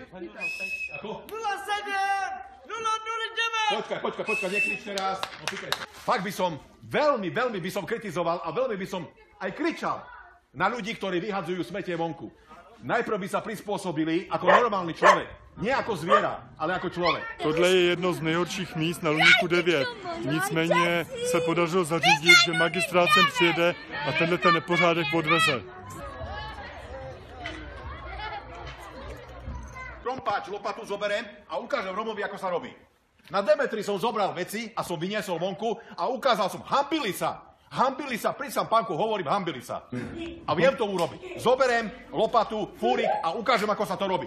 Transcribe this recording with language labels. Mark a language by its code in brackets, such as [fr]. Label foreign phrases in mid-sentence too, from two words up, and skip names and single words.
[sk] Ako? 07! 009! Počkaj, nekričte raz. No, fakt by som, veľmi by som kritizoval a veľmi by som aj kričal na ľudí, ktorí vyhadzujú smetie vonku. Najprv by sa prispôsobili ako normálny človek. Nie ako zviera, ale ako člověk. [cs] Tohle je jedno z nejhorších míst na Luníku 9. Nicméně se podařilo zařídit, že magistrát sem přijede a tenhle ten nepořádek odveze. [sk] Krompáč, lopatu zoberiem a ukážem Romovi, ako sa robí. Na Demetri som zobral veci a som vyniesol vonku a ukázal som, hambili sa, pri sám pánku hovorím, hambili sa. A viem to urobiť. Zoberiem lopatu, fúrik a ukážem, ako sa to robí.